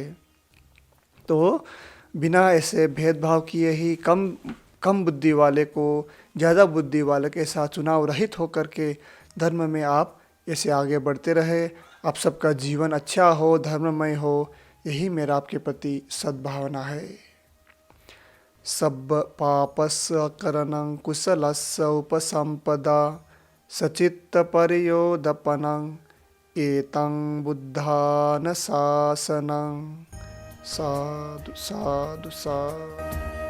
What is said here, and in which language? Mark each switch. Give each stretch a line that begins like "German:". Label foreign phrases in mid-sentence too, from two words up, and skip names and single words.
Hindi: तो बिना ऐसे भेदभाव किए ही कम बुद्धि वाले को ज़्यादा बुद्धि वाले के साथ चुनाव रहित होकर के धर्म में आप ऐसे आगे बढ़ते रहे। आप सबका जीवन अच्छा हो, धर्ममय हो, यही मेरा आपके प्रति सद्भावना है।
Pali: सब पापस्य करणं कुशलस्य उपसंपदा सचित्त परियोदपनं एतं बुद्धान शासनं। साधु साधु साधु।